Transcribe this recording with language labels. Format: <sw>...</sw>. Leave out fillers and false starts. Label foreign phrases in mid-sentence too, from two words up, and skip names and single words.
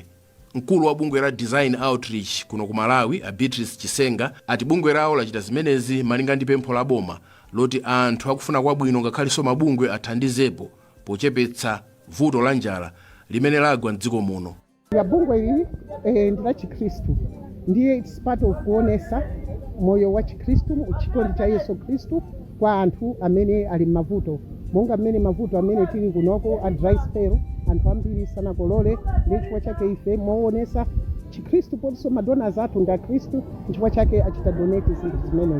<ny>Mkulu wa bungwe la Design Outreach kuno ku Malawi Beatrice Chisenga ati bungwe lawo lachita zimenezi malinga ndi pempho la boma loti anthu akufuna kwabwino ngakhalenso mabungwe athandizepo pochepetsa vuto la njala limene lagwa mdziko muno. Bungwe hili ndi la Chikristu ndiye</ny> <en>it's part of</en> <ny>kuonesa moyo wa Chikristu, chikondi cha Yesu Kristu kwa anthu amene ali mavuto monga amene mavuto amene tili kunoko a</ny> <en>dry spell</en> <ny>anthu ambiri sanakolole ndi chifukwa chake ife moonesa Chikristu ponso madonors athu ndi Kristu chifukwa chake achita donate zinthu zimenezi.</ny>